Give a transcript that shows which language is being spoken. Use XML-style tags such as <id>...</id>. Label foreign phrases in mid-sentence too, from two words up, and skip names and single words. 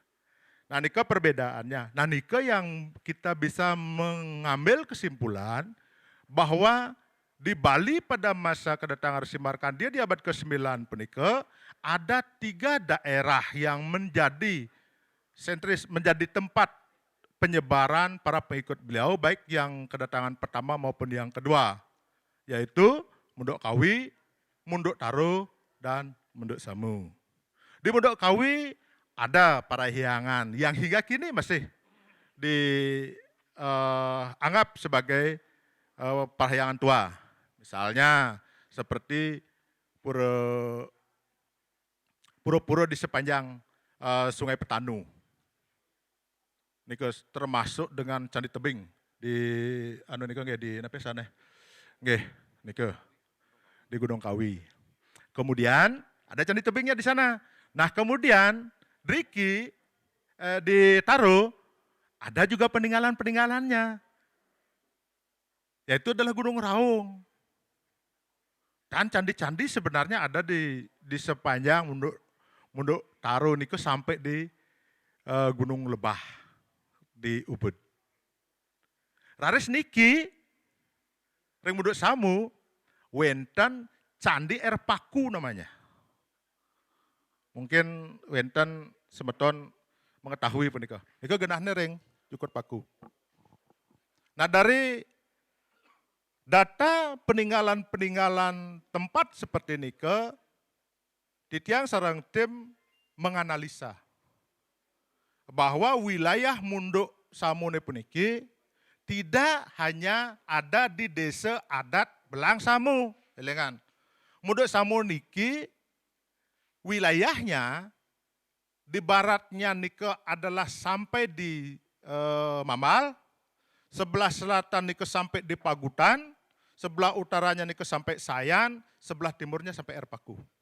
<id>Nah nikah perbedaannya. Nah nikah yang kita bisa mengambil kesimpulan bahwa di Bali pada masa kedatangan Resi Markandia di abad ke-9 penika ada 3 daerah yang menjadi sentris, menjadi tempat penyebaran para pengikut beliau baik yang kedatangan pertama maupun yang kedua, yaitu Munduk Kawi, Munduk Taro, dan Munduk Samu. Di Munduk Kawi ada parahyangan yang hingga kini masih dianggap sebagai parahyangan tua. Misalnya seperti pura-pura di sepanjang Sungai Petanu. Niku termasuk dengan Candi Tebing di</id> <ban>niku nggih</ban> <id>di napa sana?</id> <ban>Nggih, niku di Gunung Kawi.</ban> <id>Kemudian ada Candi Tebingnya di sana. Nah kemudian Riki ditaruh ada juga peninggalan-peninggalannya. Yaitu adalah Gunung Raung. Dan candi-candi sebenarnya ada di sepanjang Munduk Taro niku sampai di Gunung Lebah di Ubud.</id> <ban>Raris niki ring Munduk Samu wenten Candi Erpaku namanya.</ban> <id>Mungkin</id> <ban>wenten semeton</ban> <id>mengetahui punika.</id> <ban>Nika genahne ring</ban> <id>Cukur Paku. Nah dari data peninggalan-peninggalan tempat seperti nika,</id> <ban>Titiang sareng</ban> <id>tim menganalisa bahwa wilayah Munduk Samu puniki tidak hanya ada di desa adat Belang Samu, elengan. Munduk Samu niki wilayahnya di baratnya nika adalah sampai di Mamal, sebelah selatan nika sampai di Pagutan, sebelah utaranya nika sampai Sayan, sebelah timurnya sampai Erpaku.</id>